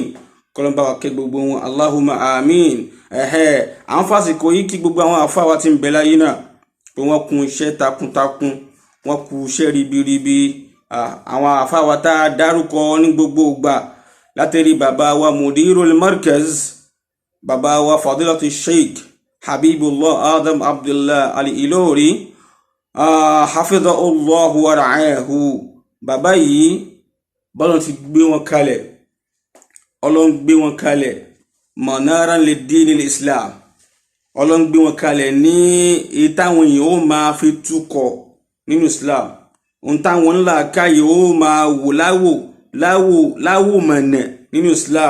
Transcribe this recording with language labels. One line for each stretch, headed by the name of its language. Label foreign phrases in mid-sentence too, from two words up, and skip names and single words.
Yoruba: K'Ọlọ́run bá wa kẹ́ gbogbo wọn,
Arabic: اللهم آمين.
Yoruba: Àwọn fásitì yìí kí gbogbo àwọn àfáà wa tí ń bẹ láyé náà pé wọ́n kún iṣẹ́ takuntakun, wọ́n kú iṣẹ́ ribiribi. Àwọn àfáà wa tá a dárúkọ ní gbogbo ìgbà, látẹ̀rí bàbá wa
Arabic: مدير المركز,
Yoruba: bàbá wa Fadilatu Sheikh Habibullah Adam Abdullah Al-Ilori,
Arabic: حفظه الله ورعاه.
Yoruba: Bàbá yìí bọ́lọ̀ ti gbé wọn kalẹ̀, Ọlọ́run gbé wọn kalẹ̀
Arabic: منارا للدين الإسلام.
Yoruba: Ọlọ́run gbé wọn kalẹ̀ ní ìtàwọn èèyàn ó máa fi túkọ̀ nínú Islam, ohun táwọn ńlá káyè ó máa wò láwò mọ̀nà nínú Islam.